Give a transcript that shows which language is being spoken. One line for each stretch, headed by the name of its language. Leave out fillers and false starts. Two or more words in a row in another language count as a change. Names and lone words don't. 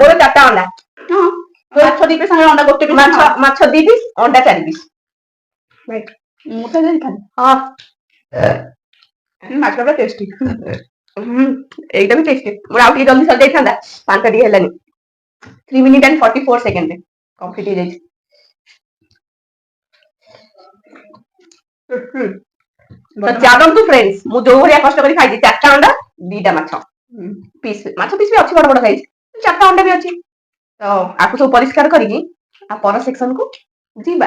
Odia: ମୋର 4ଟା ଅଣ୍ଡା ହଁ ମାଛ 2 ପିସ୍ ସାଙ୍ଗରେ ଅଣ୍ଡା 1 ପିସ୍ ମାଛ 2 ପିସ୍ ଅଣ୍ଡା 4 ପିସ୍ ମୁଁ ତ ଖାଲି ହଁ ମାଛଟା ପୁରା ଟେଷ୍ଟି। ଏଇଟା ବି ଟେଷ୍ଟି। ମୋର ଆଉ ଟିକେ ଜଲ୍ଦି ସରିଯାଇଥାନ୍ତା 5ଟା ଟିକେ ହେଲାନି
English: 3 minutes and 44 seconds
Odia: କମ୍ପ୍ଲିଟ୍ ହେଇଯାଇଛି। ତ ଚାଲନ୍ତୁ ଫ୍ରେଣ୍ଡସ୍ ମୁଁ ଯୋଉ ଭଳିଆ କଷ୍ଟ କରି ଖାଇଛି 4ଟା ଅଣ୍ଡା 2ଟା ମାଛ ପିସ୍ ମାଛ ପିସ୍ ବି ଅଛି ବଡ ବଡ ସାଇଜ 4ଟା ଅଣ୍ଡା ବି ଅଛି। ତ ଆକୁ ସବୁ ପରିଷ୍କାର କରିକି ପର ସେକ୍ସନ କୁ ଯିବା।